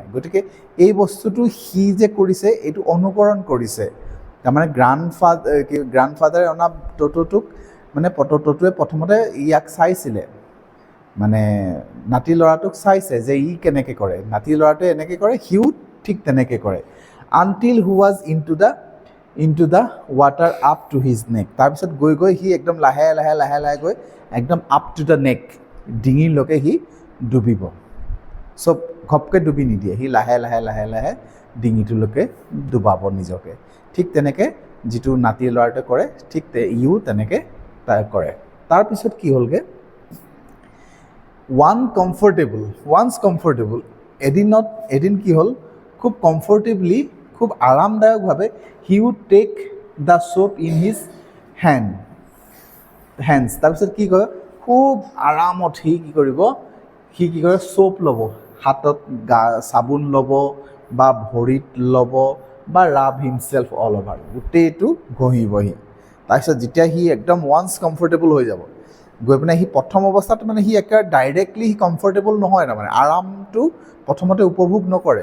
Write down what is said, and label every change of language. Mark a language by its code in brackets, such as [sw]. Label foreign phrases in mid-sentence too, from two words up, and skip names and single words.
[as] গতিকে এই বস্তুটো সি যে কৰিছে এইটো অনুকৰণ কৰিছে। তাৰমানে গ্ৰাণ্ডফাদাৰে অনা টোটোটোক মানে টোটোৱে প্ৰথমতে ইয়াক চাইছিলে, মানে নাতি ল'ৰাটোক চাইছে যে ই কেনেকৈ কৰে, নাতি ল'ৰাটোৱে এনেকৈ কৰে, সিও ঠিক তেনেকৈ কৰে। [en] until who was in to the water up to his neck. [as] তাৰপিছত গৈ সি একদম লাহে লাহে গৈ একদম [en] up to the neck, [as] ডিঙিৰলৈকে সি ডুবিব। চব ঘপকৈ ডুবি নিদিয়ে, সি লাহে লাহে ডিঙিটোলৈকে ডুবাব নিজকে। ঠিক তেনেকৈ যিটো নাতি ল'ৰাটোৱে কৰে, ঠিক ইও তেনেকৈ তাই কৰে। তাৰপিছত কি হ'লগৈ, [en] once comfortable, [as] এদিন কি হ'ল, খুব কমফৰ্টেবলি, খুব আৰামদায়কভাৱে [en] he would take the soap in his hands. [as] তাৰপিছত কি কয়, খুব আৰামত সি কি কৰে, সোপ ল'ব, হাতত চাবোন ল'ব, বা ভৰিত ল'ব বা [en] rub himself all over, [as] গোটেইটো ঘঁহিবহি। তাৰপিছত যেতিয়া সি একদম [en] once comfortable [as] হৈ যাব, গৈ পিনে সি প্ৰথম অৱস্থাত মানে সি একেবাৰে ডাইৰেক্টলি সি কমফৰ্টেবল নহয়, তাৰমানে আৰামটো প্ৰথমতে উপভোগ নকৰে।